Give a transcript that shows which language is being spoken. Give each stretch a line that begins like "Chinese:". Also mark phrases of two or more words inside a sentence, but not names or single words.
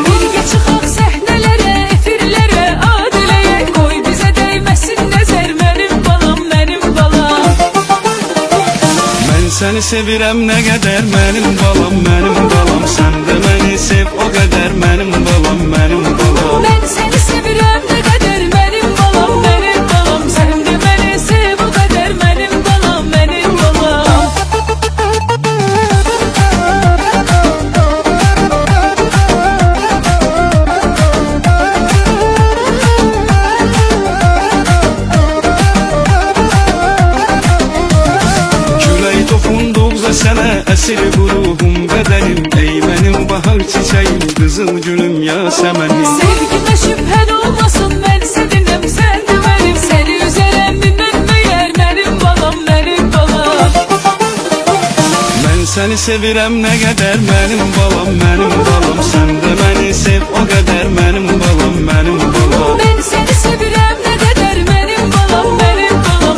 Azerbaijani: Birgə çıxaq səhnələrə, efirlərə, adiləyə. Qoy bizə dəyməsin nəzər, mənim balam, mənim balam. Mən səni sevirəm nə qədər, mənim balam, mənim balam. Sən də məni sev o qədər, mənim balam, mənim balam.
Turkish: Ben seni sevirəm ne kadar benim balam, benim balam. Sen de beni sev o kadar benim balam, benim balam.
Azerbaijani: Külək toxunduqca sənə əsir ruhum, bədənim. Ey mənim bahar çiçəyim, qızıl gülüm, yasəmənim.
Turkish: Sevgime şüphen olmasın, ben seninəm, sen de benim. Seni üzerem bilmem meğer, benim balam, benim balam.
Azerbaijani: Mən səni sevirəm nə qədər, mənim balam, mənim balam. Sən də məni sev o qədər, mənim balam, mənim balam.
Turkish: Ben seni sevirəm ne kadar benim balam, benim balam.